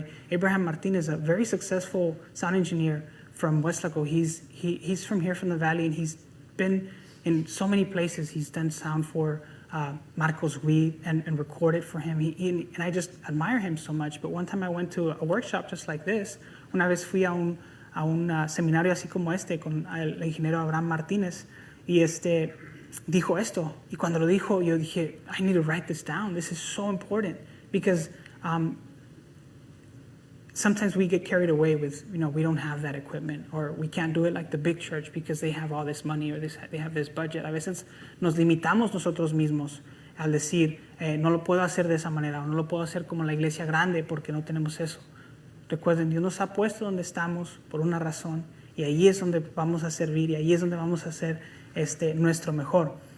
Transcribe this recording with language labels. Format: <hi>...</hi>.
<en>Abraham Martinez, a very successful sound engineer from Westlaco. He's from here, from the valley, and he's been in so many places. He's done sound for Marcos Witt and recorded for him. And I just admire him so much. But one time I went to a workshop just like this.</en> <es>Una vez fui a un seminario así como este con el ingeniero Abraham Martínez y dijo esto. Y cuando lo dijo, yo dije,</es> <en>I need to write this down. This is so important because sometimes we get carried away with, we don't have that equipment or we can't do it like the big church because they have all this money or they have this budget.</en> <es>A veces nos limitamos nosotros mismos al decir, no lo puedo hacer de esa manera o no lo puedo hacer como la iglesia grande porque no tenemos eso. Recuerden, Dios nos ha puesto donde estamos por una razón y ahí es donde vamos a servir y ahí es donde vamos a hacer nuestro mejor.</es>